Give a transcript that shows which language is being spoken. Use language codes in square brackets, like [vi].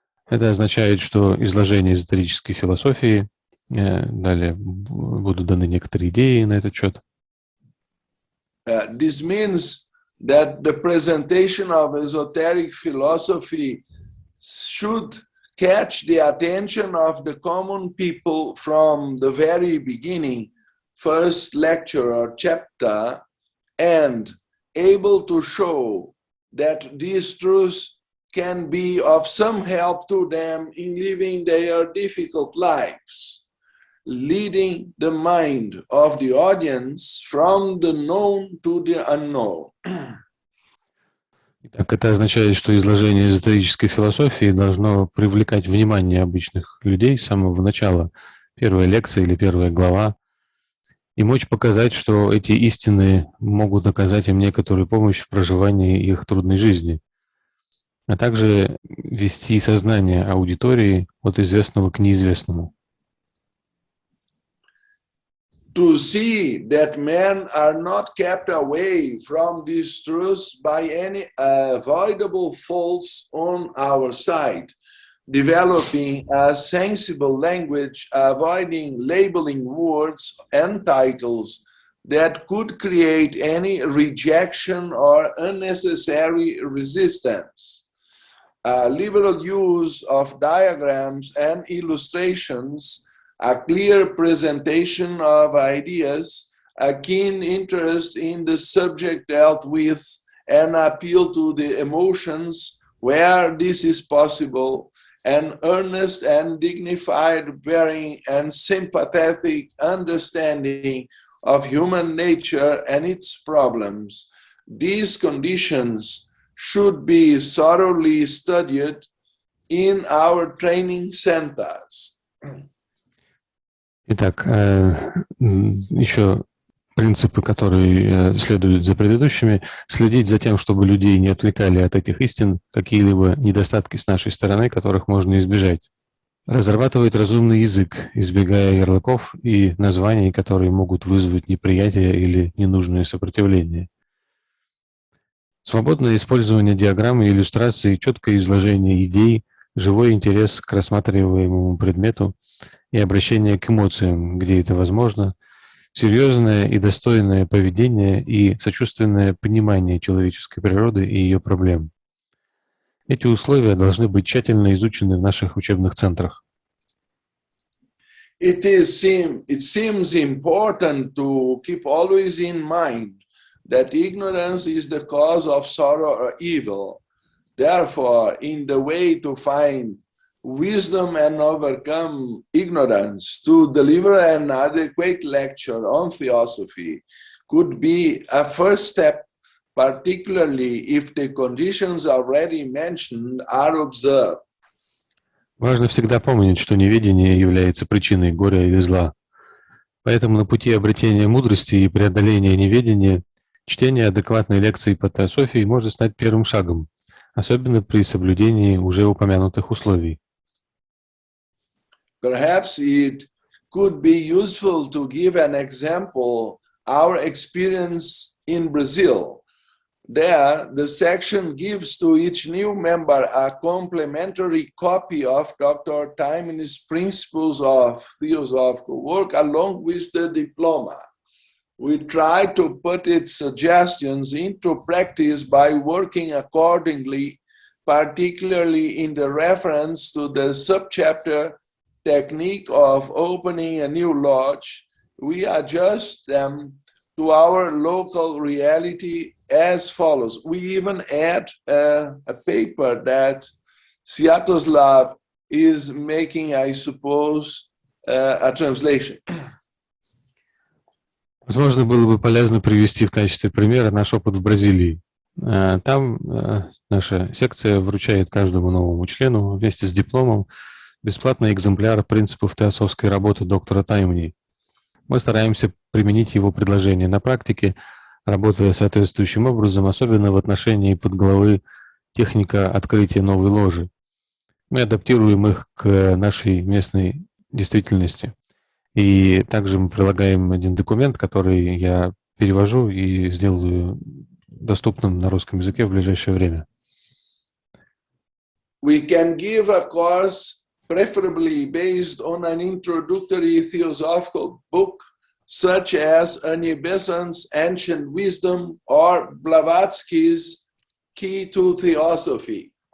[ru] Это означает, что изложение эзотерической философии, далее будут даны некоторые идеи на этот счет. [en] This means that the presentation of esoteric philosophy should catch the attention of the common people from the very beginning, first lecture or chapter, and able to show that these truths can be of some help to them in living their difficult lives, leading the mind of the audience from the known to the unknown. [ru] Так, это означает, что изложение эзотерической философии должно привлекать внимание обычных людей с самого начала, первая лекция или первая глава, и мочь показать, что эти истины могут оказать им некоторую помощь в проживании их трудной жизни, а также вести сознание аудитории от известного к неизвестному. [en] To see that men are not kept away from these truths by any avoidable faults on our side, developing a sensible language, avoiding labeling words and titles that could create any rejection or unnecessary resistance. A liberal use of diagrams and illustrations, a clear presentation of ideas, a keen interest in the subject dealt with, and appeal to the emotions where this is possible, an earnest and dignified bearing and sympathetic understanding of human nature and its problems. These conditions should be thoroughly studied in our training centers. [ru] Итак, еще принципы, которые следуют за предыдущими, следить за тем, чтобы людей не отвлекали от этих истин какие-либо недостатки с нашей стороны, которых можно избежать. Разрабатывать разумный язык, избегая ярлыков и названий, которые могут вызвать неприятие или ненужное сопротивление. Свободное использование диаграмм и иллюстраций, четкое изложение идей, живой интерес к рассматриваемому предмету и обращение к эмоциям, где это возможно, серьезное и достойное поведение и сочувственное понимание человеческой природы и ее проблем. Эти условия должны быть тщательно изучены в наших учебных центрах. [en] It seems important to keep always in mind that ignorance is the cause of sorrow or evil. Therefore, in the way to find wisdom and overcome ignorance, to deliver an adequate lecture on theosophy could be a first step, particularly if the conditions already mentioned are observed. [ru] Важно всегда помнить, что неведение является причиной горя или зла. Поэтому на пути обретения мудрости и преодоления неведения чтение адекватной лекции по теософии может стать первым шагом, особенно при соблюдении уже упомянутых условий. [en] Perhaps it could be useful to give an example, our experience in Brazil. There, the section gives to each new member a complimentary copy of Dr. Taiman's Principles of Theosophical Work along with the diploma. We try to put its suggestions into practice by working accordingly, particularly in the reference to the subchapter technique of opening a new lodge. We adjust them to our local reality as follows. We even add a paper that Sviatoslav is making, I suppose, a translation. [ru] Возможно, было бы полезно привести в качестве примера наш опыт в Бразилии. Там наша секция вручает каждому новому члену вместе с дипломом бесплатный экземпляр принципов теософской работы доктора Таймани. Мы стараемся применить его предложения на практике, работая соответствующим образом, особенно в отношении подглавы «Техника открытия новой ложи». Мы адаптируем их к нашей местной действительности. И также мы прилагаем один документ, который я перевожу и сделаю доступным на русском языке в ближайшее время. [en] We can give a course preferably based on an introductory theosophical book, such as Besant's Ancient Wisdom or Blavatsky's Key to Theosophy.